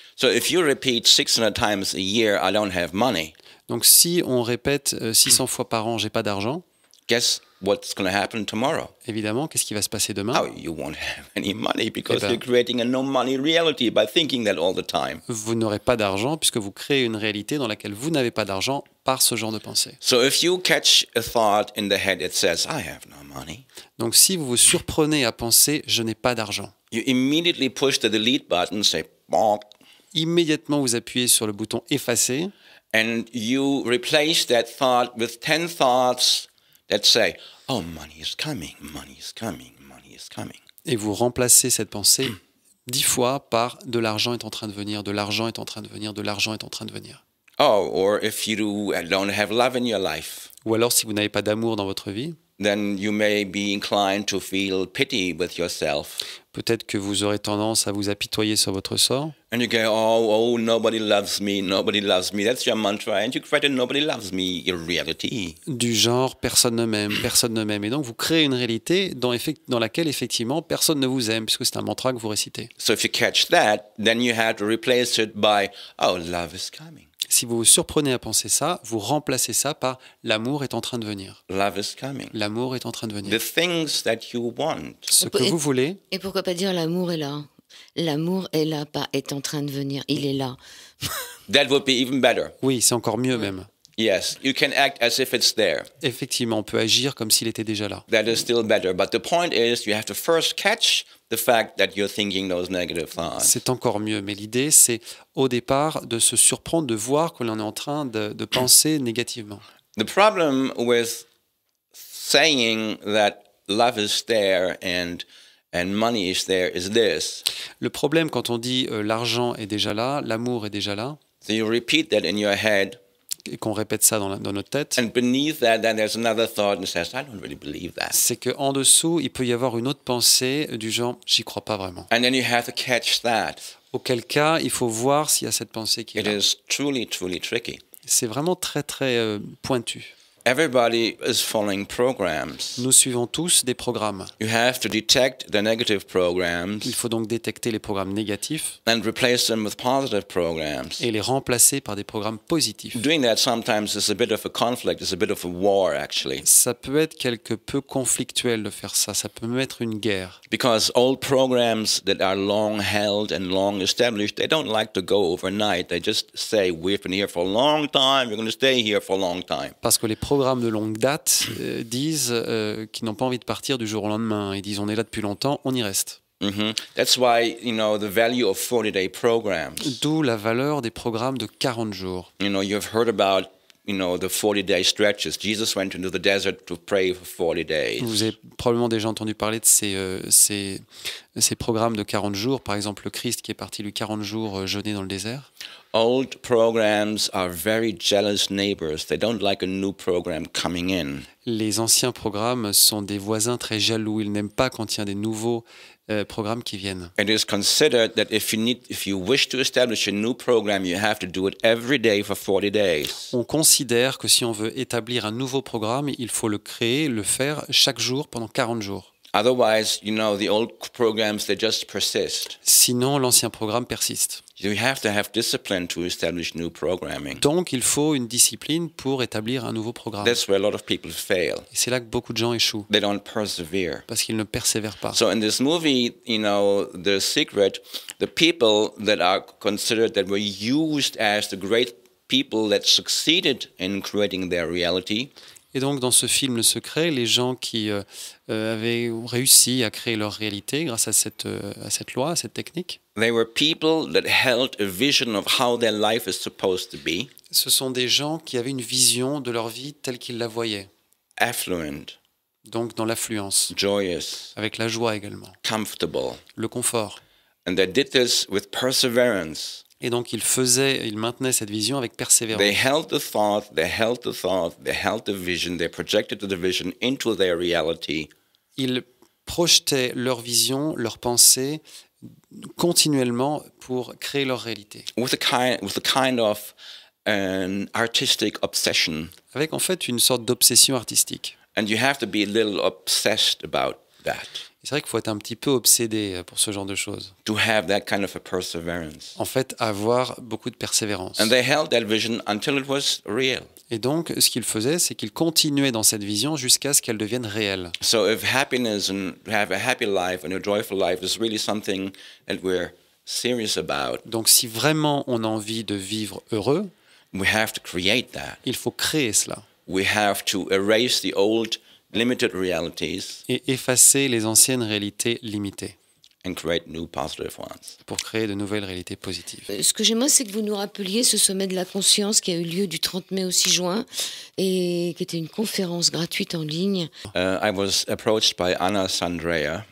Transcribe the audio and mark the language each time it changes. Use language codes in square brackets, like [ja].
[en] So if you repeat 600 times a year, I don't have money, [fr] Donc si on répète 600 fois par an, j'ai pas d'argent, [en] guess what's going to happen tomorrow? [fr] évidemment, qu'est-ce qui va se passer demain? [en] Oh, you won't have any money because [fr] Eh ben. [en] you're creating a no-money reality by thinking that all the time. [fr] Vous n'aurez pas d'argent puisque vous créez une réalité dans laquelle vous n'avez pas d'argent par ce genre de pensée. [en] So if you catch a thought in the head that says, I have no money, [fr] Donc si vous vous surprenez à penser « je n'ai pas d'argent », [en] you immediately push the delete button, say, bonk, [fr] immédiatement vous appuyez sur le bouton « effacer » [en] and you replace that thought with 10 thoughts that say, oh, money is coming, money is coming, money is coming. [fr] et vous remplacez cette pensée 10 fois par « de l'argent est en train de venir, de l'argent est en train de venir, de l'argent est en train de venir ». [en] Oh, or if you don't have love in your life, [fr] Ou alors si vous n'avez pas d'amour dans votre vie, [en] then you may be inclined to feel pity with yourself. [fr] peut-être que vous aurez tendance à vous apitoyer sur votre sort. [en] And you go, oh, nobody loves me, nobody loves me. That's your mantra. And you create a nobody loves me reality. [fr] Du genre « personne ne m'aime, personne ne m'aime ». Et donc vous créez une réalité dans laquelle effectivement personne ne vous aime, puisque c'est un mantra que vous récitez. [en] So if you catch that, then you have to replace it by, oh, love is coming. [fr] Si vous vous surprenez à penser ça, vous remplacez ça par « l'amour est en train de venir [en] Love is coming. ». [fr] L'amour est en train de venir. [en] The things that you want. [fr] Ce que vous voulez, Et pourquoi pas dire l'amour est là? L'amour est là, pas est en train de venir, il est là. [en] That would be even better. [fr] oui, c'est encore mieux même. [en] Yes, you can act as if it's there. [fr] Effectivement, on peut agir comme s'il était déjà là. [en] That is still better. But the point is, you have to first catch the fact that you're thinking those negative thoughts. [fr] C'est encore mieux, mais l'idée, c'est au départ de se surprendre, de voir que l'on est en train de penser négativement. [en] The problem with saying that love is there and money is there is this. [fr] Le problème quand on dit l'argent est déjà là, l'amour est déjà là, [en] So you repeat that in your head, [fr] et qu'on répète ça dans notre tête, [en] and beneath that, then there's another thought that says, I don't really believe that. [fr] c'est qu'en dessous, il peut y avoir une autre pensée du genre « j'y crois pas vraiment [en] And then you have to catch that. ». [fr] Auquel cas, il faut voir s'il y a cette pensée qui est [en] It [fr] là. [en] is truly, truly tricky. [fr] C'est vraiment très très pointu. [en] Everybody is following programs. [fr] Nous suivons tous des programmes. [en] You have to detect the negative programs [fr] Il faut donc détecter les programmes négatifs [en] and replace them with positive programs. [fr] et les remplacer par des programmes positifs. [en] Doing that sometimes is a bit of a conflict, it's a bit of a war actually. [fr] Ça peut être quelque peu conflictuel de faire ça, ça peut mettre une guerre. [en] Because old programs that are long held and long established, they don't like to go overnight. They just say, we've been here for a long time, we're going to stay here for a long time. [fr] Parce que les programmes de longue date disent qu'ils n'ont pas envie de partir du jour au lendemain. Ils disent on est là depuis longtemps, on y reste. [en] That's why, the value of 40-day programs. [fr] D'où la valeur des programmes de 40 jours. [en] You've heard about, the 40-day stretches. Jesus went into the desert to pray for 40 days. [fr] Vous avez probablement déjà entendu parler de ces programmes de 40 jours. Par exemple, le Christ qui est parti lui 40 jours jeûner dans le désert. [en] Old programs are very jealous neighbors. They don't like a new program coming in. [fr] Les anciens programmes sont des voisins très jaloux. Ils n'aiment pas quand il y a des nouveaux programmes qui viennent. [en] It is considered that if you wish to establish a new program, you have to do it every day for 40 days. [fr] On considère que si on veut établir un nouveau programme, il faut le créer, le faire chaque jour pendant 40 jours. [en] Otherwise, the old programs, they just persist. [fr] Sinon, l'ancien programme persiste. [en] You have to have discipline to establish new programming. [fr] Donc, il faut une discipline pour établir un nouveau programme. [en] That's where a lot of people fail. [fr] Et c'est là que beaucoup de gens échouent, [en] They don't persevere. [fr] parce qu'ils ne persévèrent pas. [en] So in this movie, The Secret, the people that are considered that were used as the great people that succeeded in creating their reality, [fr] Et donc, dans ce film Le Secret, les gens qui avaient réussi à créer leur réalité grâce à cette loi, à cette technique, [en] they were people that held a vision of how their life is supposed to be, [fr] ce sont des gens qui avaient une vision de leur vie telle qu'ils la voyaient. [en] affluent, [fr] Donc, dans l'affluence, [en] joyous, [fr] avec la joie également, [en] comfortable. [fr] le confort. [en] And they did this with perseverance. [fr] Et donc, ils maintenaient cette vision avec persévérance. [en] They held the thought, they held the thought, they held the vision, they projected the vision into their reality. [fr] Ils projetaient leur vision, leur pensée continuellement pour créer leur réalité. [en] With a kind of an artistic obsession. [fr] Avec en fait une sorte d'obsession artistique. [en] And you have to be a little obsessed about that. [fr] C'est vrai qu'il faut être un petit peu obsédé pour ce genre de choses. [en] To have that kind of a perseverance. [fr] En fait, avoir beaucoup de persévérance. [en] And they held that vision until it was real. [fr] Et donc, ce qu'ils faisaient, c'est qu'ils continuaient dans cette vision jusqu'à ce qu'elle devienne réelle. [en] So if happiness and have a happy life and a joyful life is really something that we're serious about, [fr] Donc, si vraiment on a envie de vivre heureux, [en] we have to create that. [fr] il faut créer cela. [en] We have to erase the old limited realities [fr] Et effacer les anciennes réalités limitées [en] and create new positive ones. [fr] pour créer de nouvelles réalités positives. Ce que j'aimerais, c'est que vous nous rappeliez ce sommet de la conscience qui a eu lieu du 30 mai au 6 juin et qui était une conférence gratuite en ligne. [en] I was approached by Anna Sandrea,